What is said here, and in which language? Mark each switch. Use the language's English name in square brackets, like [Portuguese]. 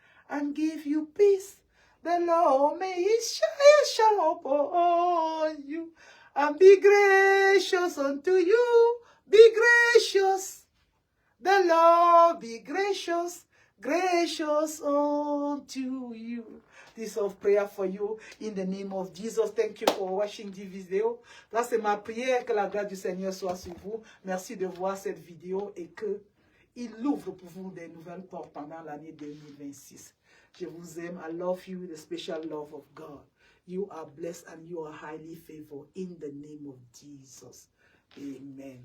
[English] And give you peace. The Lord may his shine upon you and be gracious unto you. Be gracious. The Lord be gracious, gracious unto you. This of prayer for you in the name of Jesus. Thank you for watching this vidéo. [French] Là, c'est ma prière, que la grâce du Seigneur soit sur vous. Merci de voir cette vidéo et que il ouvre pour vous des nouvelles portes pendant l'année 2026. Je vous aime. [English] I love you, the special love of God. You are blessed and you are highly favored in the name of Jesus. Amen.